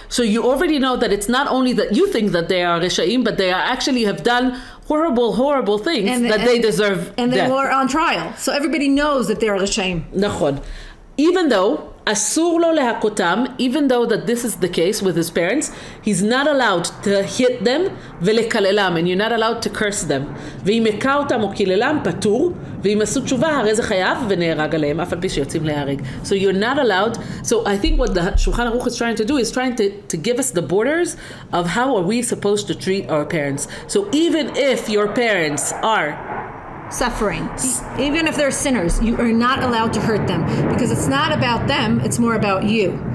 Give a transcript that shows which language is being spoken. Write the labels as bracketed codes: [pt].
[en] So you already know that it's not only that you think that they are resha'im, but they actually have done horrible things that they deserve death. And they were on trial. So everybody knows that they're resha'im. [he] נכון. [en] Even though [he] אסור לו להכותם, [en] even though that this is the case with his parents, he's not allowed to hit them ולקללם, and you're not allowed to curse them. [he] ואם הכה אותם או קיללם, פטור, ואם עשו תשובה, הרי זה חייב ונהרג עליהם, אף על פי שיוצאים להרג. [en] So you're not allowed. So I think what the Shulchan Aruch is trying to do is trying to give us the borders of how are we supposed to treat our parents. So even if your parents are suffering, even if they're sinners, you are not allowed to hurt them because it's not about them, it's more about you.